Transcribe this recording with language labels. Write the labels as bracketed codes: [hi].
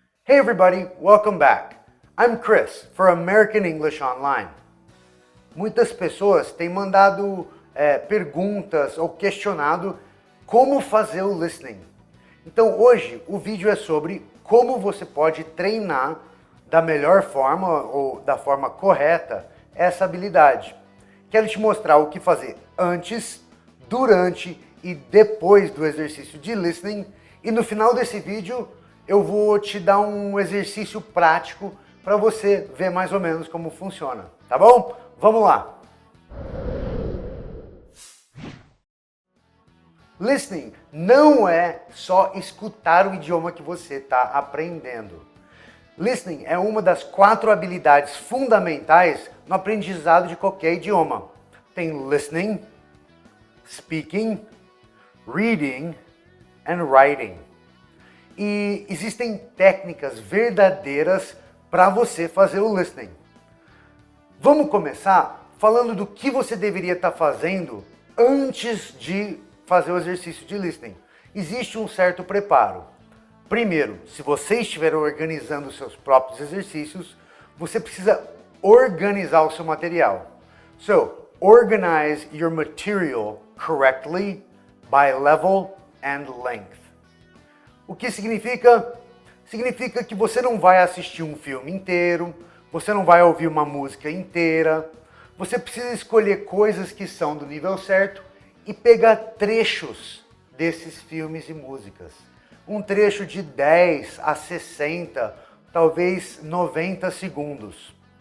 [en] Hey everybody, welcome back. I'm Chris for American English Online. [pt] Muitas pessoas têm mandado perguntas ou questionado como fazer o listening. Então hoje o vídeo é sobre como você pode treinar da melhor forma ou da forma correta essa habilidade. Quero te mostrar o que fazer antes, durante e depois do exercício de listening, e no final desse vídeo eu vou te dar um exercício prático para você ver mais ou menos como funciona, tá bom? Vamos lá! Listening não é só escutar o idioma que você está aprendendo. Listening é uma das 4 habilidades fundamentais no aprendizado de qualquer idioma. Tem [en] listening, speaking, reading and writing. [pt] E existem técnicas verdadeiras para você fazer o listening. Vamos começar falando do que você deveria estar fazendo antes de fazer o exercício de listening. Existe um certo preparo. Primeiro, se você estiver organizando os seus próprios exercícios, você precisa organizar o seu material. [en] So, organize your material correctly by level and length. [pt] O que significa? Significa que você não vai assistir um filme inteiro, você não vai ouvir uma música inteira, você precisa escolher coisas que são do nível certo e pegar trechos desses filmes e músicas. Um trecho de 10 a 60, talvez 90 segundos.